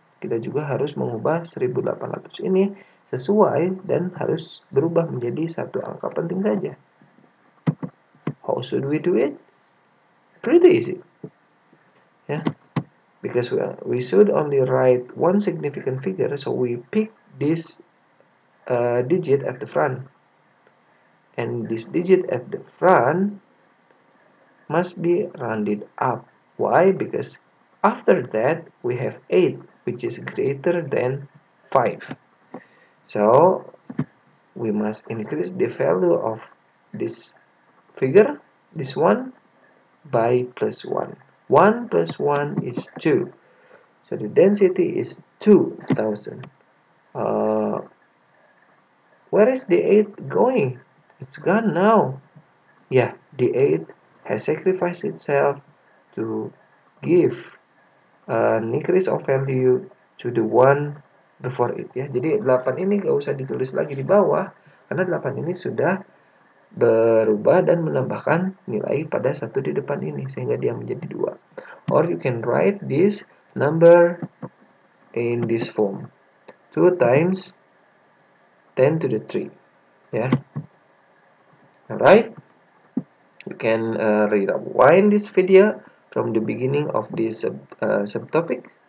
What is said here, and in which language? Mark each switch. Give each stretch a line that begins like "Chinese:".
Indonesian: Kita juga harus mengubah 1.800 ini sesuai dan harus berubah menjadi 1 angka penting saja.
English: How should we do it? Pretty easy. Yeah, because we should only write 1 significant figure, so we pick this digit at the front, and this digit at the front must be rounded up. Why? Because after that we have 8, which is greater than 5. So we must increase the value of this figure, this one, by +1. 1 plus 1 is 2. So the density is 2,000. Where is the 8 going? It's gone now. Yeah, the 8 has sacrificed itself to give an increase of value to the one before it, ya.
Indonesian: Jadi 8 ini gak usah ditulis lagi di bawah karena 8 ini sudah berubah dan menambahkan nilai pada 1 di depan ini sehingga dia menjadi 2.
English: Or you can write this number in this form, 2 times 10 to the 3, ya. Alright, you can rewind this video from the beginning of this subtopic.